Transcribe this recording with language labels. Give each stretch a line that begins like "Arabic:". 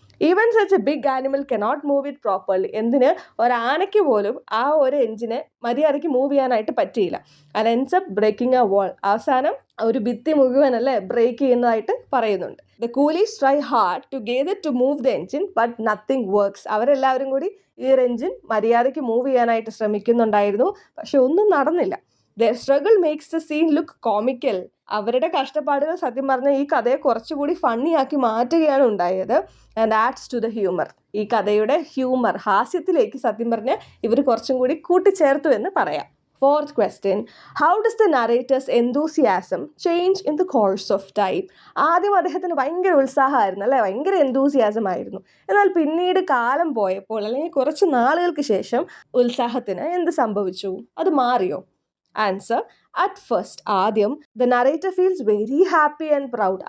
English: Even such a big animal cannot move it properly.
Malayalam: എന്തിന്? ഒരാനയ്ക്ക് പോലും ആ ഒരു എൻജിനെ മര്യാദയ്ക്ക് മൂവ് ചെയ്യാനായിട്ട് പറ്റിയില്ല.
English: And ends up breaking a wall.
Malayalam: അവസാനം ഒരു ഭിത്തി മുഴുവനല്ലേ ബ്രേക്ക് ചെയ്യുന്നതായിട്ട് പറയുന്നുണ്ട്.
English: The coolies try hard together to move the engine but nothing works.
Malayalam: അവരെല്ലാവരും കൂടി ഈ ഒരു എൻജിൻ മര്യാദയ്ക്ക് മൂവ് ചെയ്യാനായിട്ട് ശ്രമിക്കുന്നുണ്ടായിരുന്നു, പക്ഷെ ഒന്നും നടന്നില്ല.
English: Their struggle makes the scene look comical.
Malayalam: അവരുടെ കഷ്ടപ്പാടുകൾ സത്യം പറഞ്ഞാൽ ഈ കഥയെ കുറച്ചുകൂടി ഫണ്ണിയാക്കി മാറ്റുകയാണ് ഉണ്ടായത്.
English: And adds to the humour.
Malayalam: ഈ കഥയുടെ ഹ്യൂമർ, ഹാസ്യത്തിലേക്ക് സത്യം പറഞ്ഞാൽ ഇവർ കുറച്ചും കൂടി കൂട്ടിച്ചേർത്തു എന്ന് പറയാം.
English: Fourth question, how does the narrator's enthusiasm change in the course of time?
Malayalam: ആദ്യം അദ്ദേഹത്തിന് ഭയങ്കര ഉത്സാഹമായിരുന്നു അല്ലേ, ഭയങ്കര enthusiasm ആയിരുന്നു. എന്നാൽ പിന്നീട് കാലം പോയപ്പോൾ അല്ലെങ്കിൽ കുറച്ച് നാളുകൾക്ക് ശേഷം ഉത്സാഹത്തിന് എന്ത് സംഭവിച്ചു, അത് മാറിയോ?
English: Answer, at first ആദ്യം the narrator feels very happy and proud.